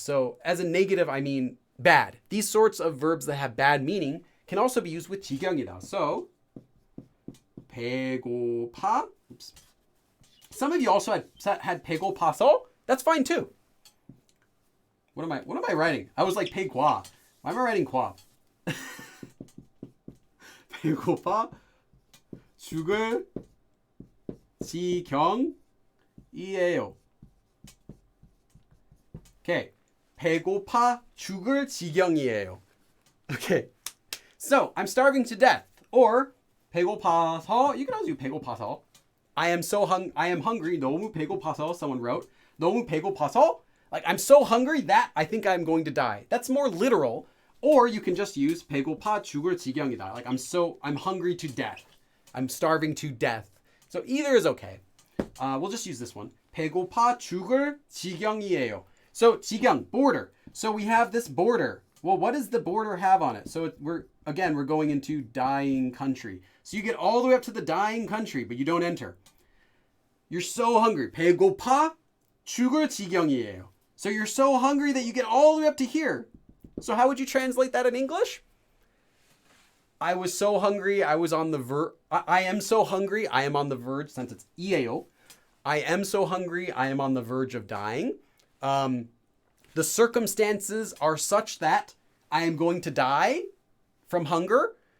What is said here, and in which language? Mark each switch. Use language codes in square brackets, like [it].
[en] So as a negative, I mean bad. These sorts of verbs that have bad meaning can also be used with 지경이다. So 배고파. Oops. Some of you also had 배고파서. That's fine too. What am I writing? I was like 배과. Why am I writing 과? [ko] 배고파 죽을 지경이에요. [en] Okay. [ko] 배고파 죽을 지경이에요. [en] Okay. So, I'm starving to death. Or 배고파서, you can also do 배고파서. I am hungry. [ko] 너무 배고파서, [en] someone wrote. 너무 배고파서, like I'm so hungry that I think I'm going to die. That's more literal. Or you can just use [ko] 배고파 죽을 지경이다. [en] Like I'm hungry to death. I'm starving to death. It's So either is okay. We'll just use this one. [ko] 배고파 죽을 지경이에요. [en] So 지경, border. So we have this border. Well, what does the border have on it? So we're going into dying country. So you get all the way up to the dying country, but you don't enter. You're so hungry. [ko] 배고파 죽을 지경이에요. [en] So you're so hungry that you get all the way up to here. So how would you translate that in English? I was so hungry, I was on the verge. I am so hungry, I am on the verge, since it's 이에요. I am so hungry, I am on the verge of dying. The circumstances are such that I am going to die from hunger.